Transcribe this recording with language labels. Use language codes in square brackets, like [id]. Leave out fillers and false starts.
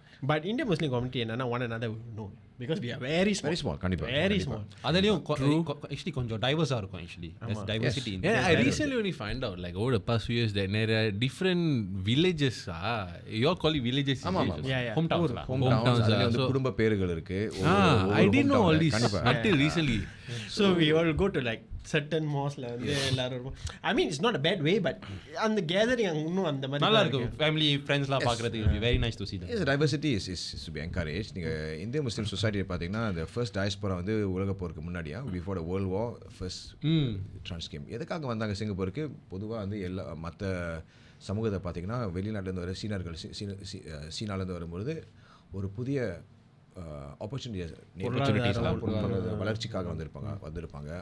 [en] but Indian Muslim community [ta] என்னன்னா [en] One another know because we are very small. [ta] கண்டிப்பா [en] very small. [ta] அதுலயும் actually கொஞ்சம் டைவர்ஸா இருக்கும். [en] actually there's diversity in I recently only find out like over the past few years that there are different villages. You all call it villages? hometowns [ta] அதுல வந்து குடும்ப பேர்கள் இருக்கு. [en] I didn't know all this until recently. So we all go to like certain mosque [ta] வந்து எல்லாரும். [en] I mean it's not a bad way, but அந்த gathering [ta] இன்னும் அந்த மாதிரி நல்லா இருக்கு. [en] family friends la [ta] பார்க்கிறதுக்கு [en] very nice to see them. Yes, diversity is to be encouraged. [ta] நீங்க இந்திய முஸ்லிம் சொசைட்டி சொசைட்டி பார்த்தீங்கன்னா இந்த ஃபர்ஸ்ட் டயஸ்போரா வந்து உலகப் போருக்கு முன்னாடியா [en] before the world war first [ta] ட்ரான்ஸ்கேம். எதுக்காக வந்தாங்க சிங்கப்பூருக்கு? பொதுவாக வந்து எல்லா மற்ற சமூகத்தை பார்த்தீங்கன்னா வெளிநாட்டிலேருந்து வர சீனர்கள் சீனாலேருந்து வரும்பொழுது ஒரு புதிய ஆப்பர்ச்சுனிட்டிஸ்லாம் பொருளாதார வளர்ச்சிக்காக வந்திருப்பாங்க.